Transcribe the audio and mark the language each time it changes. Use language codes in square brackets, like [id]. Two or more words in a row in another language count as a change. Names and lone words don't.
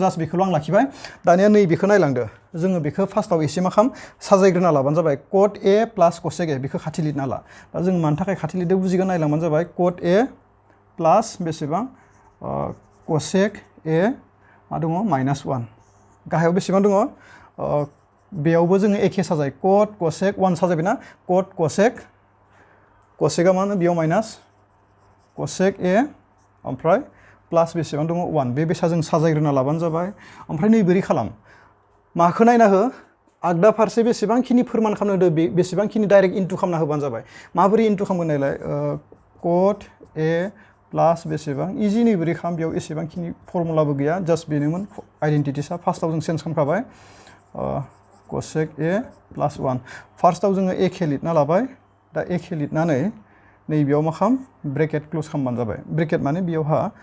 [brx] जास्ट बेखौल' आं लाखिबाय दानिया नैबेखौ नायलांदो जोङो बेखौ फार्स्टआव एसे मा खालाम साजायग्रोना लाबानो जाबाय [en] cot a plus cosec a [brx] बेखौ खाथि लिरना ला दा जों मानि थाखाय खाथि लिरदों बुजिगोन नायलांबानो जाबाय cot a प्लास बेसेबां cosec a मा दङ माइनास 1 गाहायाव बेसेबां दङ बेयावबो जोङो एखे साजाय [en] cot cosec [brx] 1 साजायबायना [en] cot cosec [brx] कसेकआ मा होनो बेयाव [en] minus cosec a [brx] ओमफ्राय प्लास बेसेबां दङ 1 बे बेसा जों साजायग्रोना लाबानो जाबाय ओमफ्राय नै बोरै खालाम माखौ नायना हो आगदा फारसे बेसेबांखिनि फोरमान खालामनो होदो बेसेबांखिनि [en] direct into [brx] खालामना होबानो जाबाय माबोरै इनटु खालामगोन नायलाय [en] cot a plus [brx] बेसेबां इजि नै बोरै खालाम बेयाव एसेबांखिनि फर्मुलाबो गैया जास्ट बेनोमोन आइडेन्टिटिसा फार्स्टआव जों चेन्ज खालामखाबाय [en] cosec a plus [brx] 1 फार्स्टआव जोङो एखे लिरना लाबाय दा एखे लिरनानै नैबेयाव मा खालाम [en] bracket close [brx] खालामबानो जाबाय ब्रेकेट माने बेयावहा